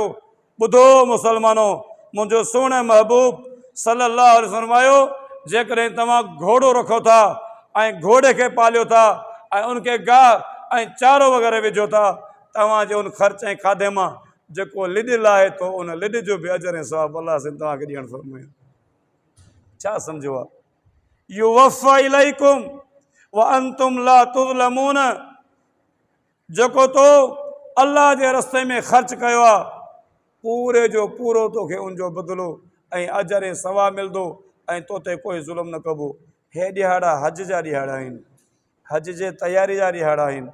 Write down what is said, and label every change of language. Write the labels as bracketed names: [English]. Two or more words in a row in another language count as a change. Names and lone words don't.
[Sindhi] ॿुधो मुसलमानो, मुंहिंजो सुहिणे महबूब [Arabic] صلى الله عليه وسلم [Sindhi] फरमायो, जेकॾहिं तव्हां घोड़ो रखो था ऐं घोड़े खे पालियो था ऐं उनखे गाह ऐं चारो वग़ैरह विझो था, तव्हांजे उन ख़र्च ऐं खाधे मां जेको लिॾ लाहे थो, उन लिॾ जो बि अजर ऐं सवाब अलाह साईं तव्हांखे ॾियणु फरमायो। छा सम्झो आहे? [Arabic] يوف إليكم وأنتم لا تظلمون, [Sindhi] जेको तो अल्लाह जे रस्ते में ख़र्च कयो आहे, पूरे जो पूरो तोखे उनजो बदिलो ऐं अजर ऐं सवाब मिलंदो ऐं तो ते कोई ज़ुल्म न कबो। हे ॾिहाड़ा हज जा ॾिहाड़ा आहिनि, हज जे तयारी जा ॾिहाड़ा आहिनि।